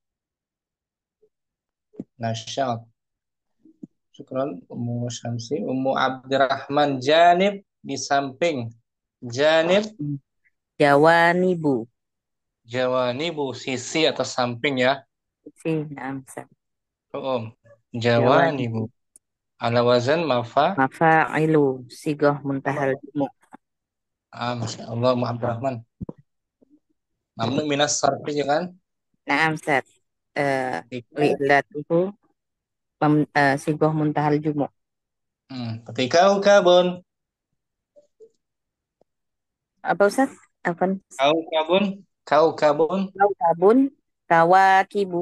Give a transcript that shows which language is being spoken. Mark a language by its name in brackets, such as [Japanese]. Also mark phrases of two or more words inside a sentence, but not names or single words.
[Arabic] نشاط. شكرا أم شمسي. [Indonesian] Ummu Abdurrahman janib di samping. [Arabic] Janib Jawanibu. [Indonesian] jawanibu sisi atau samping ya. Sih, naam, Ustaz. [Arabic] Jawanibu. Jawanibu. على وزن مفاعل. صيغة منتهى الجموع. ما شاء الله, Ummu Abdurrahman. ممنوع من الصرف [Indonesian] ya kan? [Arabic] Naam, Ustaz. [Indonesian] Ketika, [Arabic] لعلته صيغة منتهى الجموع. [Indonesian] ketika ukabun. Apa Ustaz? Apa? [Arabic] Kaukabun. كوكب. كواكب.